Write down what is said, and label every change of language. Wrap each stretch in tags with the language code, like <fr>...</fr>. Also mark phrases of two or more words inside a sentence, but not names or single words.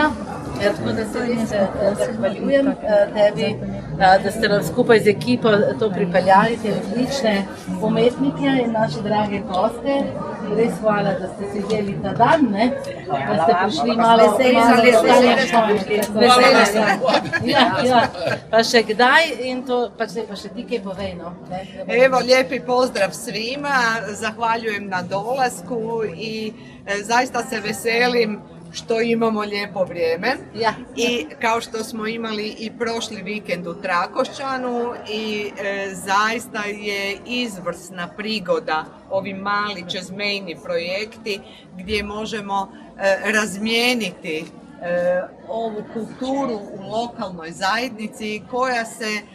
<sl>Tako da se res zahvaljujem tebi, da ste nam skupaj z ekipo to pripeljali, te odlične umetnike in naše drage goste. Res hvala, da ste si vzeli ta dan, ne? Da ste prišli malo pa še kdaj in to, pa še ti kaj povej, no?</sl> <hr>Evo, lijepi pozdrav svima, zahvaljujem na dolasku i zaista se veselim što imamo lijepo vrijeme i kao što smo imali i prošli vikend u Trakošćanu i zaista je izvrsna prigoda ovi mali čezmejni projekti gdje možemo razmijeniti ovu kulturu u lokalnoj zajednici koja se</hr>